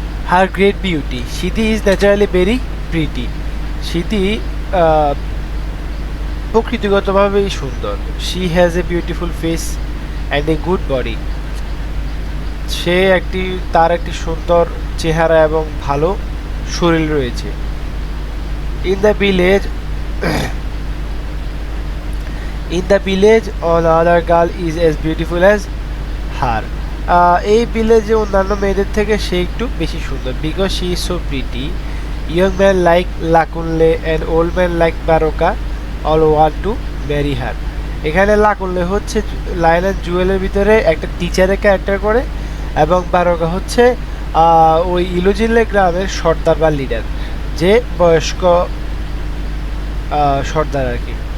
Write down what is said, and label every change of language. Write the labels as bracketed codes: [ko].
[en] Her great beauty, Sidi is naturally very pretty. [bn] Sidi প্রকৃতিগতভাবেই সুন্দর। [en] She has a beautiful face and a good body. [bn] সে তার একটি সুন্দর চেহারা এবং ভালো শরীর রয়েছে। [en] In the village, in the village, all other girl is as beautiful as her. [bn] এই ভিলেজে অন্যান্য মেয়েদের থেকে সে একটু বেশি সুন্দর, [en] Because she is so pretty. Young man like Lakunle and old man like Baroka all want to marry her. [bn] এখানে লাকুনলে হচ্ছে lion and জুয়েলের ভিতরে একটা টিচারের ক্যারেক্টার করে, এবং বারোকা হচ্ছে ওই ইলুজিনলে গ্রামের সর্দার বা লিডার, যে বয়স্ক সর্দার আর কি।